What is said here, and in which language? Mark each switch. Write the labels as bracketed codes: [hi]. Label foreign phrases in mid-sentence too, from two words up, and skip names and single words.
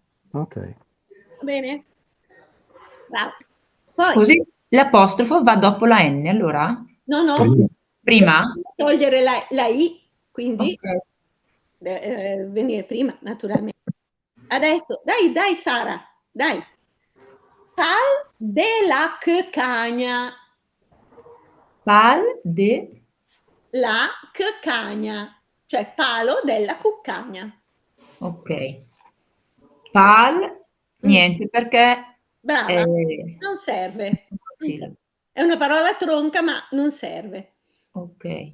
[it] Ok. Va bene? Bravo. Poi, Scusi, l'apostrofo va dopo la N, allora? no. Prima? Togliere la I, quindi Ok. venire prima, naturalmente. Adesso, dai Sara, dai. [lmo] Pal de la cagna. Pal de... [it] La cagna, cioè palo della cuccagna. Ok. Pal, niente, perché... Brava, non serve. Sì. È una parola tronca, ma non serve. Ok.